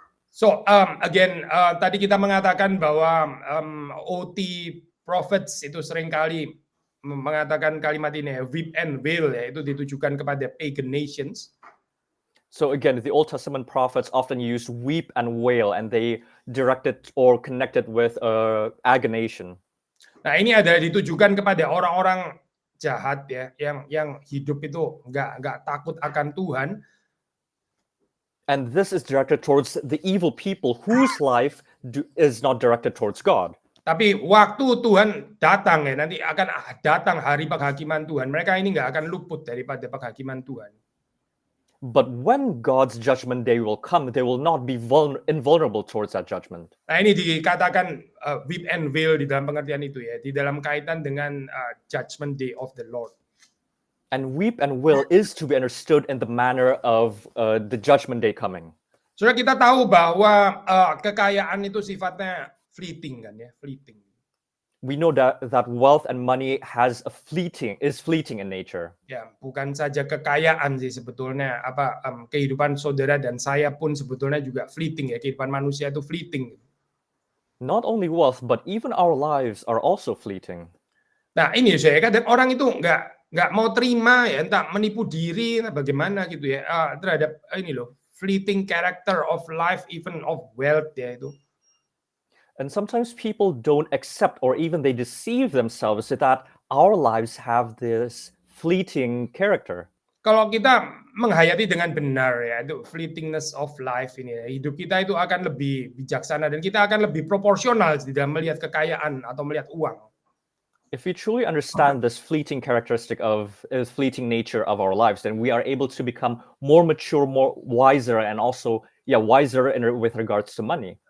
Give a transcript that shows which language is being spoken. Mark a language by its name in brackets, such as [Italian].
[Indonesian] So again, tadi kita mengatakan bahwa OT prophets itu seringkali mengatakan kalimat ini ya, [English] weep and wail [Indonesian] ya, itu ditujukan kepada pagan nations. [English] So again, the Old Testament prophets often used weep and wail, and they directed or connected with agonization. [Indonesian] Nah, ini adalah ditujukan kepada orang-orang jahat ya, yang hidup itu nggak takut akan Tuhan. [English] And this is directed towards the evil people whose life is not directed towards God. [Indonesian] Tapi waktu Tuhan datang ya, nanti akan datang hari penghakiman Tuhan. Mereka ini nggak akan luput daripada penghakiman Tuhan. [English] But when God's judgment day will come, they will not be invulnerable towards that judgment. [Indonesian] Nah, ini dikatakan [English] weep and wail [Indonesian] di dalam pengertian itu ya, di dalam kaitan dengan [English] judgment day of the Lord. And weep and wail is to be understood in the manner of the judgment day coming. [Indonesian] Sudah kita tahu bahwa kekayaan itu sifatnya fleeting kan ya, fleeting. [English] We know that wealth and money is fleeting in nature. [Indonesian] Ya, bukan saja kekayaan sih sebetulnya, kehidupan saudara dan saya pun sebetulnya juga fleeting ya, kehidupan manusia itu fleeting. [English] Not only wealth, but even our lives are also fleeting. [Indonesian] Nah, ini saya kadang orang itu nggak mau terima ya, entah menipu diri, bagaimana gitu ya, terhadap ini loh, [English] fleeting character of life, even of wealth [Indonesian] ya itu. [English] And sometimes people don't accept or even they deceive themselves that our lives have this fleeting character. [Indonesian] Kalau kita menghayati dengan benar ya, itu [English] fleetingness of life [Indonesian] ini ya, hidup kita itu akan lebih bijaksana dan kita akan lebih proporsional di dalam melihat kekayaan atau melihat uang. [English] If we truly understand this fleeting fleeting nature of our lives, then we are able to become more mature, more wiser, and also wiser with regards to money.